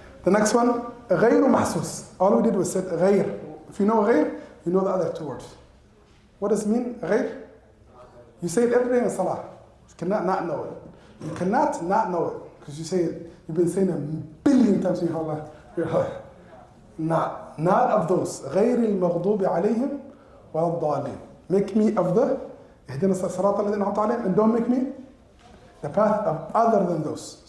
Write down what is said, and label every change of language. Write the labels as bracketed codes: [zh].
[en] The next one, غير محسوس. All we did was said غير. If you know غير, you know the other two words. What does it mean, غير? You say it every day in Salah. You cannot not know it. You cannot not know it. Because you say it, you've been saying it a billion times in your life. Not of those. [ar] غير المغضوب عليهم ولا الضالين. [en] Make me of the [ar] اهدنا الصراط الذين أنعمت عليهم, [en] and don't make me the path of other than those.